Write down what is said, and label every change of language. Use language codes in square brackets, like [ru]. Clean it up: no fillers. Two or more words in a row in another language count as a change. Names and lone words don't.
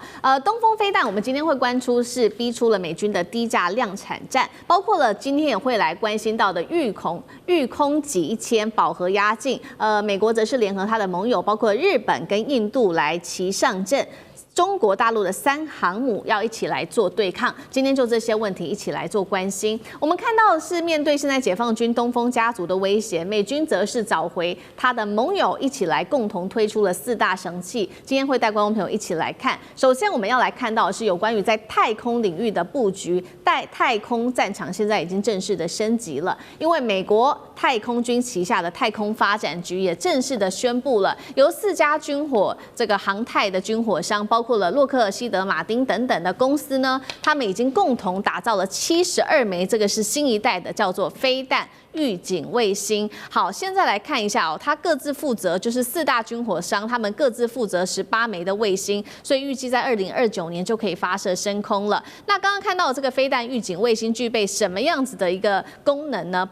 [zh] 東風飛彈，我們今天會關注是逼出了美軍的低價量產戰，包括了今天也會來關心到的御空級1000飽和壓境。美國則是聯合他的盟友，包括日本跟印度來齊上陣。中國大陸的3航母要一起來做對抗，今天就這些問題一起來做關心。我們看到的是面對現在解放軍東風家族的威脅，美軍則是找回他的盟友一起來共同推出了4大神器。今天會帶觀眾朋友一起來看。首先我們要來看到的是有關於在太空領域的布局，太空戰場現在已經正式的升級了，因為美國太空軍旗下的太空發展局也正式的宣布了，由4家航太的軍火商，包括了洛克希德馬丁等等的公司呢，他們已經共同打造了72枚，這個是新一代的叫做飛彈預警衛星。好，現在來看一下它各自負責就是4大軍火商，他們各自負責18枚的衛星，所以預計在2029年就可以發射升空了。那剛剛看到的這個飛彈預警衛星具備什麼樣子的一個功能呢？